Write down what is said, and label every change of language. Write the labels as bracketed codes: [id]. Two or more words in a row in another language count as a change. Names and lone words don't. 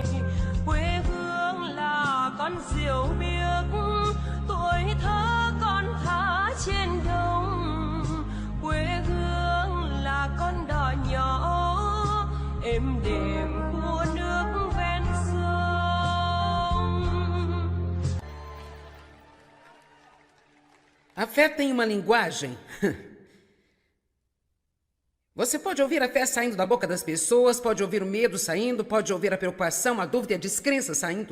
[vi] Quê hương là con diều biếc, tuổi thơ con thả trên đồng. Quê hương là con đò nhỏ êm đềm của nước ven sông. [pt] A fé tem uma linguagem. Você pode ouvir a fé saindo da boca das pessoas, pode ouvir o medo saindo, pode ouvir a preocupação, a dúvida e a descrença saindo.